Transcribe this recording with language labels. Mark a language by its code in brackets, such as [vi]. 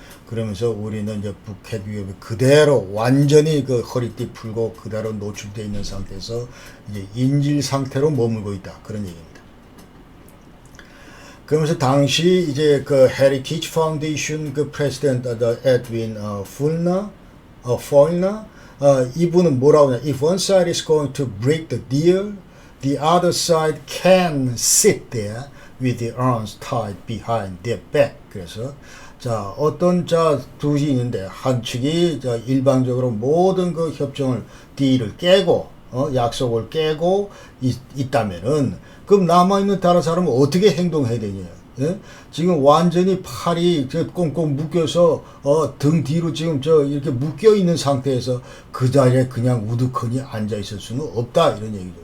[ko] 그러면서 우리는 이제 북핵 위협이 그대로 완전히 그 허리띠 풀고 그대로 노출되어 있는 상태에서 이제 인질 상태로 머물고 있다 그런 얘기입니다. 그러면서 당시 이제 그 Heritage Foundation 그 프레지던트 에드윈 포일너 이분은 뭐라고 하냐? [en] If one side is going to break the deal, the other side can sit there with the arms tied behind their back. [ko] 그래서 자 어떤 자 둘이 있는데 한 측이 자 일방적으로 모든 그 협정을 딜을 깨고 약속을 깨고 있다면은 그럼 남아 있는 다른 사람은 어떻게 행동해야 되냐? 예? 지금 완전히 팔이 꽁꽁 묶여서 등 뒤로 지금 이렇게 묶여 있는 상태에서 그 자리에 그냥 우두커니 앉아 있을 수는 없다 이런 얘기죠.